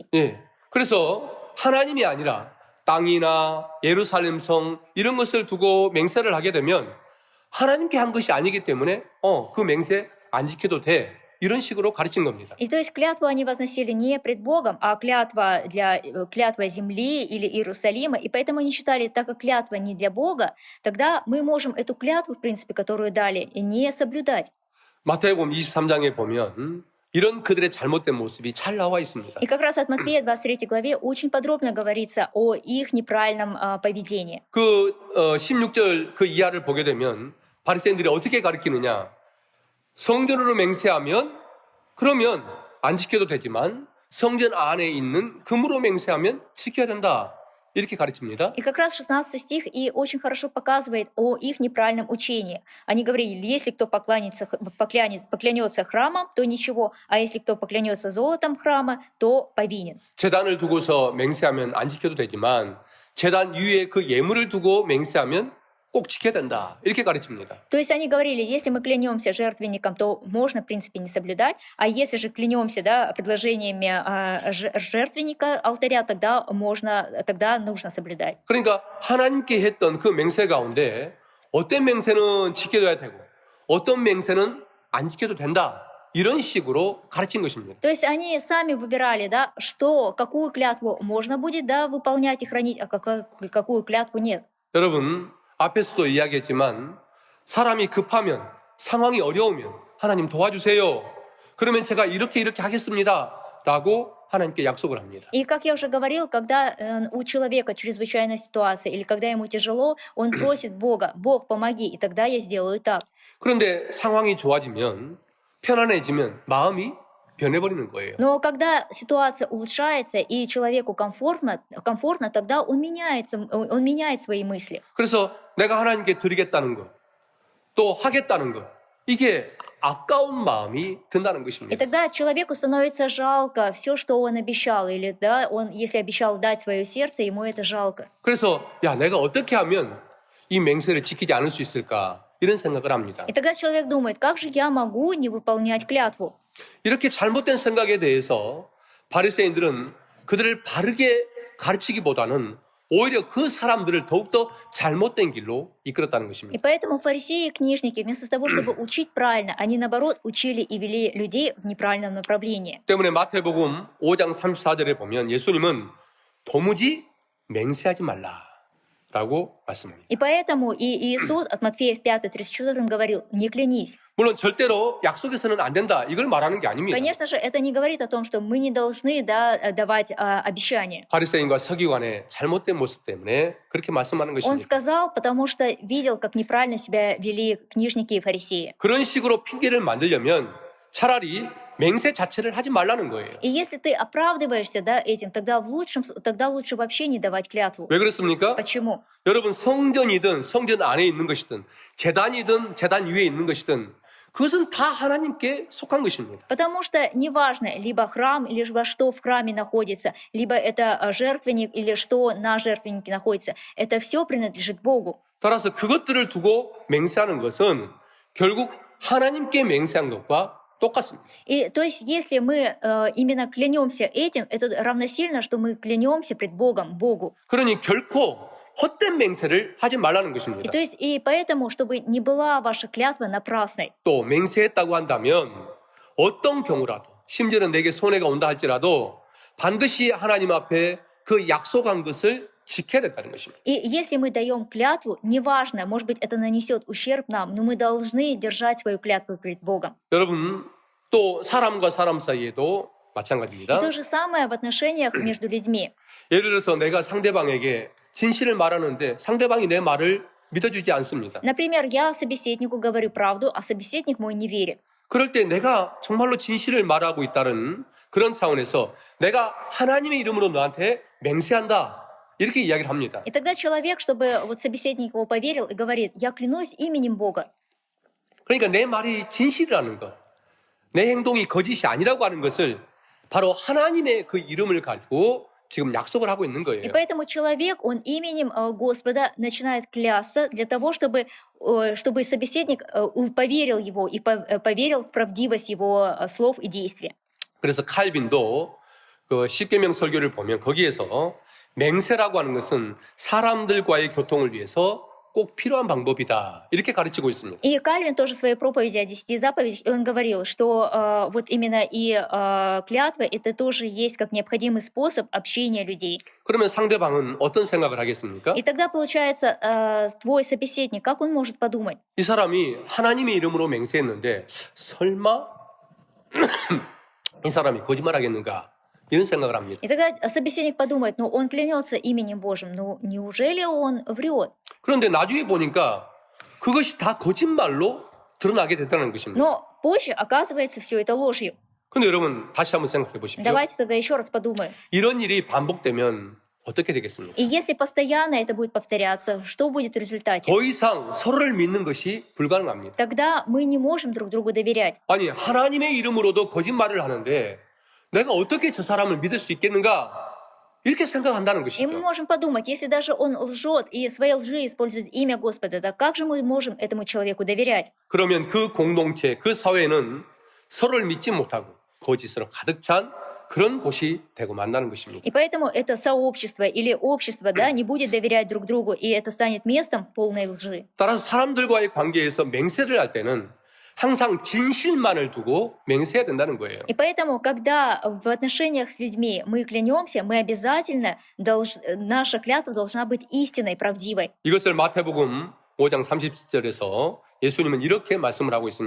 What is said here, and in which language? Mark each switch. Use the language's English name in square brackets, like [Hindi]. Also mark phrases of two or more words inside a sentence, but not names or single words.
[Korean] 예, 그래서 하나님이 아니라 땅이나 예루살렘 성 이런 것을 두고 맹세를 하게 되면 하나님께 한 것이 아니기 때문에 그 맹세 안 지켜도 돼 이런 식으로 가르친 겁니다. [Russian] И то есть клятву они возносили не пред Богом, а клятва земли или Иерусалима. И поэтому они считали, так как клятва не для Бога, тогда мы можем эту клятву, в принципе, которую дали, не соблюдать. [Korean] 마태복음 23장에 보면 이런 그들의 잘못된 모습이 잘 나와 있습니다. [Russian] И как раз от Матфея 23 главе очень подробно говорится о их неправильном поведении. [Korean] 16절 그 이하를 보게 되면 바리새인들이 어떻게 가르치느냐? 성전으로 맹세하면 그러면 안 지켜도 되지만 성전 안에 있는 금으로 맹세하면 지켜야 된다. 이렇게 가르칩니다. [Russian] И как раз 16 стих и очень хорошо показывает о их неправильном учении. Они говорили, если кто поклянется храмом, то ничего, а если кто поклянется золотом храма, то повинен. [Korean] 제단을 두고서 맹세하면 안 지켜도 되지만 제단 위에 그 예물을 두고 맹세하면 꼭 지켜야 된다. 이렇게 가르칩니다. [Russian] То есть они говорили, если мы клянемся жертвенником, то можно, в принципе, не соблюдать, а если же клянемся предложениями жертвенника, алтаря, тогда нужно соблюдать. [Korean] 그러니까 하나님께 했던 그 맹세 가운데 어떤 맹세는 지켜야 되고 어떤 맹세는 안 지켜도 된다. 이런 식으로 가르친 것입니다. [Russian] То есть они сами выбирали, какую клятву можно будет, выполнять и хранить, а какую клятву нет. [Korean] 여러분, 앞에서도 이야기했지만 사람이 급하면 상황이 어려우면 하나님 도와주세요. 그러면 제가 이렇게 하겠습니다. 라고 하나님께 약속을 합니다. [Russian] И как я уже говорил, когда у человека чрезвычайная ситуация или когда ему тяжело, он просит Бога, Бог, помоги, и тогда я сделаю так. [Korean] 그런데 상황이 좋아지면 편안해지면 마음이 변해버리는 거예요. [Russian] Но когда ситуация улучшается и человеку комфортно, тогда он меняет свои мысли. [Korean] 그래서 내가 하나님께 드리겠다는 것, 또 하겠다는 것, 이게 아까운 마음이 든다는 [Russian] И [Korean] 것입니다. [Russian] тогда человеку становится жалко все, что он обещал, или он, если обещал дать свое сердце, ему это жалко. [Korean] 그래서 내가 어떻게 하면 이 맹세를 지키지 않을 수 있을까 이런 생각을 합니다. [Russian] И тогда человек думает, как же я могу не выполнять клятву? [Korean] 이렇게 잘못된 생각에 대해서 바리새인들은 그들을 바르게 가르치기보다는 오히려 그 사람들을 더욱더 잘못된 길로 이끌었다는 [Russian] И [Korean] 것입니다. [Russian] поэтому фарисеи и книжники, вместо того, чтобы учить правильно, они, наоборот, учили и вели людей в неправильном направлении. [Korean] 때문에 마태복음 5장 34절에 보면 예수님은 도무지 맹세하지 말라라고 말씀합니다. [Russian] И поэтому и Иисус от Матфея в 5:34 говорил, не клянись. [Korean] 물론 절대로 약속해서는 안 된다 이걸 말하는 게 아닙니다. [Russian] Конечно же, это не говорит о том, что мы не должны давать обещания. [Korean] 바리새인과 서기관의 잘못된 모습 때문에 그렇게 말씀하는 [Russian] Он [Korean] 것입니다. [Russian] сказал, потому что видел, как неправильно себя вели книжники и фарисеи. [Korean] 그런 식으로 핑계를 만들려면 차라리 맹세 자체를 하지 말라는 거예요. [Russian] И если ты оправдываешься этим, тогда лучше вообще не давать клятву. [Korean] 왜 그렇습니까? [Russian] Почему? [Korean] 여러분 성전이든 성전 안에 있는 것이든 재단이든 재단 위에 있는 것이든 그것은 다 하나님께 속한 것입니다. [Russian] Потому что неважно, либо храм, либо что в храме находится, либо это жертвенник, или что на жертвеннике находится, это все принадлежит Богу. [Korean] 따라서 그것들을 두고 맹세하는 것은 결국 하나님께 맹세한 것과 똑같습니다. [Russian] И то есть, если мы именно клянемся этим, это равносильно, что мы клянемся пред Богом, Богу. [Korean] 그러니 결코 헛된 맹세를 하지 말라는 것입니다. [Russian] И то есть, и поэтому, чтобы не была ваша клятва напрасной. [Korean] 또 맹세했다고 한다면 어떤 경우라도 심지어는 내게 손해가 온다 할지라도 반드시 하나님 앞에 그 약속한 것을 지켜야 된다는 것입니다. [Russian] И если мы даем клятву, неважно, может быть, это нанесет ущерб нам, но мы должны держать свою клятву перед Богом. [Korean] 여러분 또 사람과 사람 사이에도 [Russian] И [Korean] 마찬가지입니다. [Russian] то же самое в отношениях между людьми. [Korean] 예를 들어서 내가 상대방에게 진실을 말하는데 상대방이 내 말을 믿어주지 않습니다. [Russian] Например, я собеседнику говорю правду, а собеседник мой не верит. [Korean] 그럴 때 내가 정말로 진실을 말하고 있다는 그런 차원에서 내가 하나님의 이름으로 너한테 맹세한다. 이렇게 이야기를 합니다. [Russian] И тогда человек, чтобы собеседник его поверил, и говорит, я клянусь именем Бога. [Korean] 그러니까 내 말이 진실이라는 것, 내 행동이 거짓이 아니라고 하는 것을 바로 하나님의 그 이름을 가지고 지금 약속을 하고 있는 [Russian] И [Korean] 거예요. [Russian] поэтому человек, он именем Господа начинает клясться для того, чтобы собеседник поверил его и поверил в правдивость его слов и действий. [Korean] 그래서 칼빈도 그 십계명 설교를 보면 거기에서 맹세라고 하는 것은 사람들과의 교통을 위해서 꼭 필요한 방법이다. 이렇게 가르치고 있습니다. [Russian] И Кальвин тоже в своей проповеди о 10 заповедях, он говорил, что вот именно и клятвы это тоже есть как необходимый способ общения людей. [Korean] 그러면 상대방은 어떤 생각을 하겠습니까? [Russian] И тогда получается, твой собеседник, как он может подумать? [Korean] 이 사람이 하나님의 이름으로 맹세했는데 설마 이 사람이 거짓말하겠는가? 이런 생각을 합니다. [Russian] И тогда собеседник подумает, ну он клянется именем Божьим, ну неужели он врет? [Korean] 그런데 나중에 보니까 그것이 다 거짓말로 드러나게 됐다는 것입니다. [Russian] Но позже оказывается все это ложью. [Korean] 근데 여러분 다시 한번 생각해 보십시오. [Russian] Давайте тогда еще раз подумаем. [Korean] 이런 일이 반복되면 어떻게 되겠습니까? [Russian] И если постоянно это будет повторяться, что будет в результате? [Korean] 더 이상 서로를 믿는 것이 불가능합니다. [Russian] Тогда мы не можем друг другу доверять. [Korean] 아니 하나님의 이름으로도 거짓말을 하는데 내가 어떻게 저 사람을 믿을 수 있겠는가? 이렇게 생각한다는 [Russian] И мы [Korean] 것이죠. [Russian] можем подумать, если даже он лжет и в своей лжи использует имя Господа, то как же мы можем этому человеку доверять? [Korean] 그러면 그 공동체, 그 사회는 서로를 믿지 못하고 거짓으로 가득 찬 그런 곳이 되고 만다는 것입니다. [Russian] И поэтому это сообщество или общество, да, не будет доверять друг другу, и это станет местом полной лжи. [Korean] 따라서 사람들과의 관계에서 맹세를 할 때는 항상 진실만을 두고 맹세해야 된다는 거예요. [Russian] И поэтому, когда в отношениях с людьми мы клянемся, мы обязательно наша клятва должна быть истинной, правдивой. [Korean] 이것을 마태복음 5장 30절에서 예수님은 이렇게 말씀을 하고 있습니다.